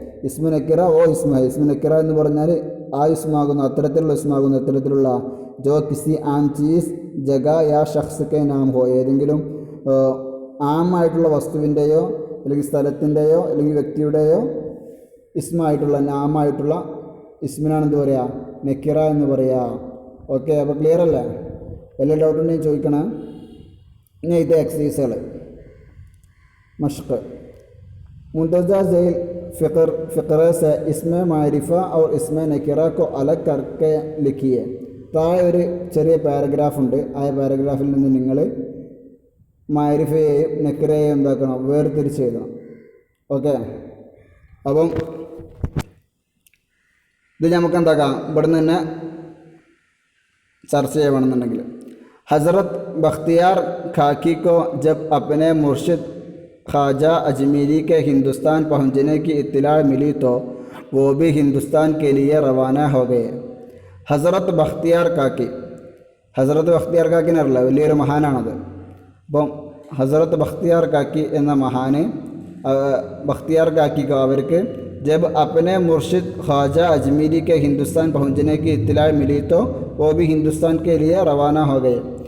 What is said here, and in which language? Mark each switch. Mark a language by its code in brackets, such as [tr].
[ml] ഇസ്മു നക്കിറ ഓ ഇസ്മ ഇസ്മു നക്കിറ എന്ന് പറഞ്ഞാൽ ആ ഇസ്മാകുന്നു അത്തരത്തിലുള്ള ഇസ്മാകുന്നു ഇത്തരത്തിലുള്ള [hi] ജോ കിസി ആം ചീസ് ജഗ യാ ഷഖ്സ് കെ നാം ഹോ [ml] ഏതെങ്കിലും ആമായിട്ടുള്ള വസ്തുവിൻ്റെയോ അല്ലെങ്കിൽ സ്ഥലത്തിൻ്റെയോ അല്ലെങ്കിൽ വ്യക്തിയുടെയോ ഇസ്മായിട്ടുള്ള നാമായിട്ടുള്ള ഇസ്മിനാണ് എന്ത് പറയുക നക്കിറ എന്ന് പറയുക. ഓക്കെ. അപ്പോൾ ക്ലിയർ അല്ലേ? വല്ല ഡൗട്ട് ഉണ്ടെങ്കിൽ ചോദിക്കണം. ഇനി ഇത് എക്സസൈസുകൾ മഷ്ക് [hi] मुंतज़ा झैल फ़िक्रे से इसम मारिफ़ा और इसम नकिरा को अलग करके लिखिए. [ml] താഴെ ഒരു ചെറിയ പാരഗ്രാഫ് ഉണ്ട്. ആ പാരഗ്രാഫിൽ നിന്ന് നിങ്ങൾ മാരിഫയെയും നക്കിറയെയും എന്താക്കണം വേർതിരിച്ച് എഴുതണം. ഓക്കെ. അപ്പം ഇത് നമുക്ക് എന്താക്കാം ഇവിടെ നിന്ന് തന്നെ ചർച്ച ചെയ്യണമെന്നുണ്ടെങ്കിൽ [hi] हज़रत बख्तियार खाकी को जब अपने मुर्शिद ख्वाजा अजमेरी के हिंदुस्तान पहुंचने की इत्तला मिली तो वो भी हिंदुस्तान के लिए रवाना हो गए. [ml] हज़रत बख्तियार काकी എന്നറിയില്ല വലിയൊരു മഹാനാണത്. അപ്പം ഹസരത്ത് ബഖ്തിയാർ കാക്കി എന്ന മഹാന് ബഖ്തിയാർ കാക്കിക്കോ അവർക്ക് [hi] ജബ് അപ്പനെ മുർഷിദ് ഖ്വാജ അജ്മീരി കെ ഹിന്ദുസ്ഥാൻ പहुंचने की इत्तला मिली तो वो भी हिंदुस्तान के लिए रवाना हो गए.